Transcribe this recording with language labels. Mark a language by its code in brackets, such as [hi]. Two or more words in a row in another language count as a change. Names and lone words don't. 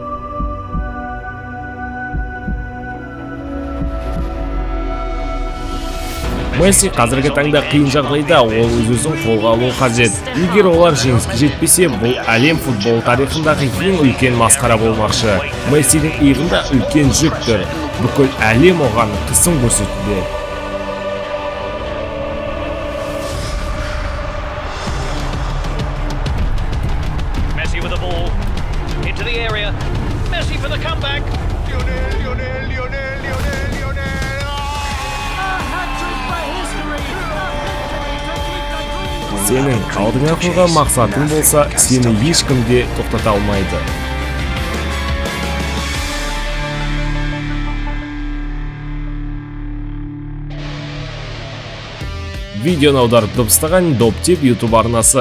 [kk] Месси қазіргі таңда қиын жағдайда, ол өзін қолға алуы қажет. Егер олар жеңіске жетпесе, бұл әлем футбол тарихындағы ең үлкен масқара болмақшы. Мессидің иығында үлкен жүк тұр. Бүкіл әлем оған қысым көрсетуде. [en] With the ball into the area. Messi for the comeback. Lionel. Hat-trick by history. [kk] Сенің алдыңа қойған мақсатың болса, сені ешкім де тоқтата алмайды. Видеоны аударып дыбыстаған Доптеп YouTube арнасы.